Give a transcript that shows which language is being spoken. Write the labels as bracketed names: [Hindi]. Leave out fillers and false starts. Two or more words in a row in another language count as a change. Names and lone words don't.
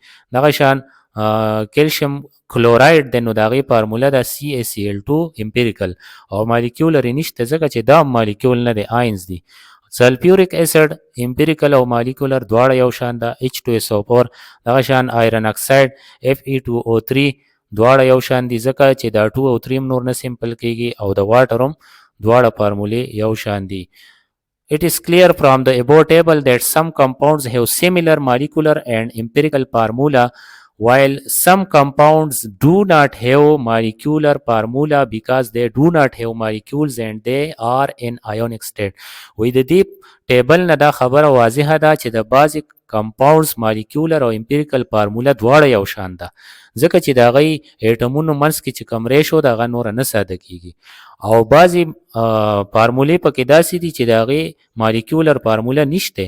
[Pashto] دغه شان [English] calcium chloride [Pashto] د نو د هغې فارموله ده CaCl2 امپیریکل او مالیکیولر یې نشته ځکه چې دا مالیکیول نه دی آینز دي. [English] sulfuric acid [Pashto] امپیریکل او مالیکولر دواړه یو شان ده. H2SO4 دغه شان [English] iron oxide [Pashto] Fe2O3 دواړه یو شان دي ځکه چې دا 2 او 3 هم نور نه سمپل کیږي او د واټر هم دواړه فارمولې یو شان دي. [English] It is clear from the above table that some compounds have similar molecular and empirical formula while some compounds do not have molecular formula because they do not have molecules and they are in ionic state. [Pashto] وې د دې ټیبل نه دا خبره واضحه ده چې د بعضې [English] compounds molecular [Pashto] او [English] empirical formula [Pashto] دواړه یو شان ده ځکه چې د هغې ایټمونو منځ کې چې کوم ریشو د هغه نوره نه ساده کیږي او بعضې فارمولې پکې داسې دي چې د هغې [English] molecular formula [Pashto] نشته.